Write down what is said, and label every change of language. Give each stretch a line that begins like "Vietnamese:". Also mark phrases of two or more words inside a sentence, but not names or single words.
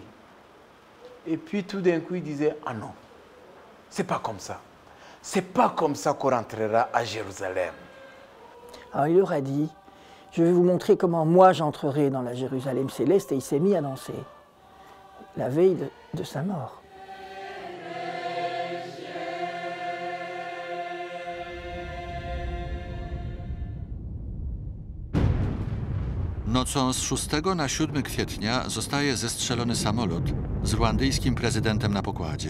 French: Et puis tout d'un coup il disait « Ah non, c'est pas comme ça. C'est pas comme ça qu'on rentrera à Jérusalem. » Alors il leur a dit « Je vais vous montrer comment moi j'entrerai dans la Jérusalem céleste » et il s'est mis à danser. La veille de sa mort.
Polish: Nocą z 6 na 7 kwietnia zostaje zestrzelony samolot z ruandyjskim prezydentem na pokładzie.